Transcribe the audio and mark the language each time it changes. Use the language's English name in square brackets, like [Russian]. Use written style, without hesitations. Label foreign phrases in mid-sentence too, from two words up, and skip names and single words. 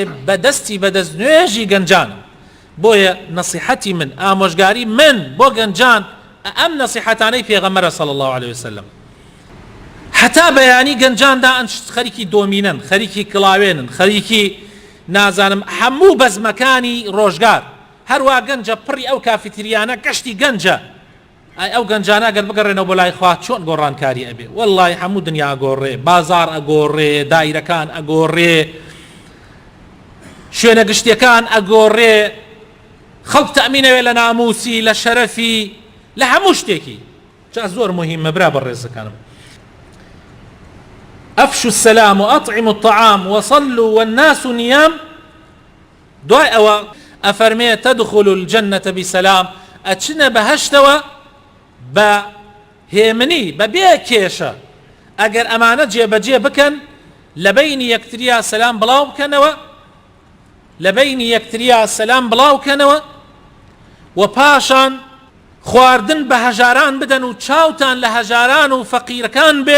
[Central Kurdish] بەدەست نوێژی گەنجان بۆیە نەسیحەتی من ئامۆژگاری من بۆ گەنجان ئەم نەسیحەتانەی پێغەمبەرە [Arabic] صلی الله عليه وسلم [Central Kurdish] حتا بەیانی گەنجاندا ئەن خەریکی دۆمینن خەریکی کڵاوێنن خەریکی نازانم هەموو بەزمەکانی ڕۆژگار هەروە گەنجە پڕی ئەو کافیتریانە گەشتی گەنجە ئەو گەنجانە ئەگەر بگەڕێنەوە بۆ لای خوا چۆن گۆڕانکاری ئەبێ وەڵڵاهی هەموو دنیا ئەگۆڕێ بازار ئەگۆڕێ دایرەکان ئەگۆڕێ شوێنە گشتیەکان ئەگۆڕێ خەڵک تەمینەوێ لە ناموسی لە شەرەفی لە هەموو شتێکی جا زۆر مهمە برا بەڕێزەکانم [Arabic] أفشوا السلام وأطعموا الطعام وصلوا والناس نيام [Central Kurdish] دوای ئەوە ئەفەرمێ [Arabic] تدخلوا الجنة بسلام [Central Kurdish] ئەچنە بەهەشتەوە بە هێمنی بە بێ کێشە ئەگەر ئەمانە جێبەجێ بکەن لە بەینی یەکتریا سەلام بڵاو بکەنەوە و پاشان خواردن بە هەژاران بدەن و چاوتان لە هەژاران و فەقیرەکان بێ